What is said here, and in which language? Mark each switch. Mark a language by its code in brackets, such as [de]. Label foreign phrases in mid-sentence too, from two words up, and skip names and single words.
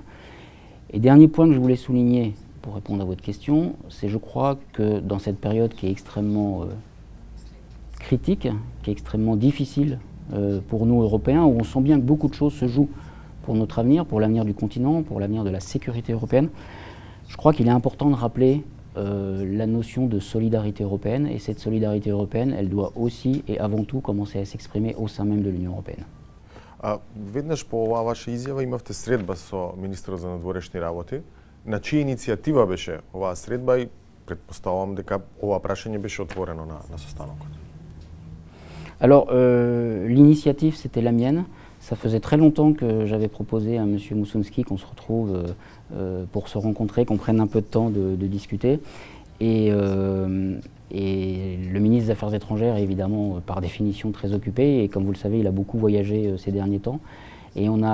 [fr] Et dernier point que je voulais souligner pour répondre à votre question, c'est je crois que dans cette période qui est extrêmement critique, qui est extrêmement difficile pour nous Européens, où on sent bien que beaucoup de choses se jouent pour notre avenir, pour l'avenir du continent, pour l'avenir de la sécurité européenne, je crois qu'il est important de rappeler la notion de solidarité européenne, et cette solidarité européenne, elle doit aussi et avant tout commencer à s'exprimer au sein même de l'Union européenne. [mk] Веднаш по оваа ваша изјава имавте средба со министерот за надворешни работи. На чија иницијатива беше оваа средба и предпоставувам дека ова прашање беше отворено на состанокот? [fr] Alors, l'initiative, c'était la mienne. Ça faisait très longtemps que j'avais proposé à M. Moussounski qu'on se retrouve pour se rencontrer, qu'on prenne un peu de temps de discuter. Et le ministre des Affaires étrangères est évidemment par définition très occupé et comme vous le savez il a beaucoup voyagé ces derniers temps et on